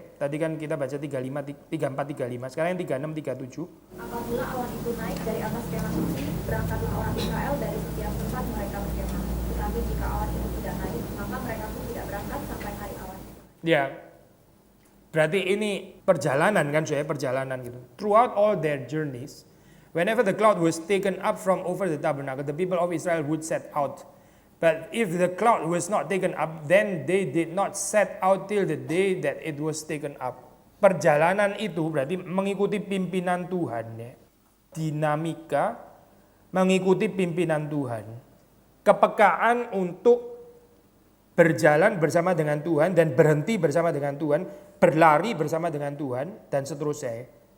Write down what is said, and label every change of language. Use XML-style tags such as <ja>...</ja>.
<id>Tadi kan kita baca 34, 35. Sekarang yang 36, 37. Apabila awan itu naik dari atas kemah suci, berangkatlah orang Israel dari setiap tempat mereka berkemah. Tetapi jika awan itu tidak naik, maka mereka pun tidak berangkat sampai hari awan itu. Ya, berarti ini perjalanan kan perjalanan gitu.</id> <en>Throughout all their journeys, whenever the cloud was taken up from over the tabernacle, the people of Israel would set out. But if the cloud was not taken up, then they did not set out till the day that it was taken up.</en> <id>Perjalanan itu berarti mengikuti pimpinan Tuhan ya. Dinamika mengikuti pimpinan Tuhan. Kepekaan untuk berjalan bersama dengan Tuhan dan berhenti bersama dengan Tuhan, berlari bersama dengan Tuhan dan seterusnya.</id>